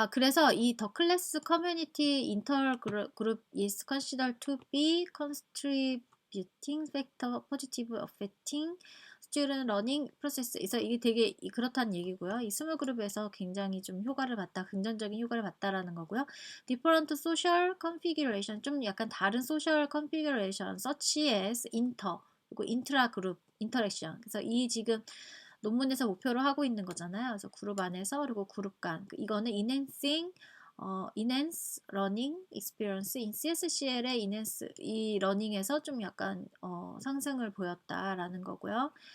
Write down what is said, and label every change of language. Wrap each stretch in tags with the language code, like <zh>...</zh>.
<ko>그래서 이</ko> <en>더 클래스 커뮤니티 인터 그룹 is considered to be contributing factor positive affecting student learning process.</en> <ko>그래서 이게 되게 그렇다는 얘기고요. 이 스몰 그룹에서 굉장히 좀 효과를 봤다, 긍정적인 효과를 봤다라는 거고요.</ko> <en>different social configuration,</en> <ko>좀 약간 다른</ko> <en>social configuration, such as inter</en> <ko>그리고</ko> <en>intra 그룹 interaction.</en> <ko>그래서 이 지금 논문에서 목표로 하고 있는 거잖아요. 그래서 그룹 안에서 그리고 그룹 간 이거는</ko> <en>enhancing enhance learning experience in CSCL의 enhance</en> <ko>이 러닝에서 좀 약간 상승을 보였다라는 거고요.</ko>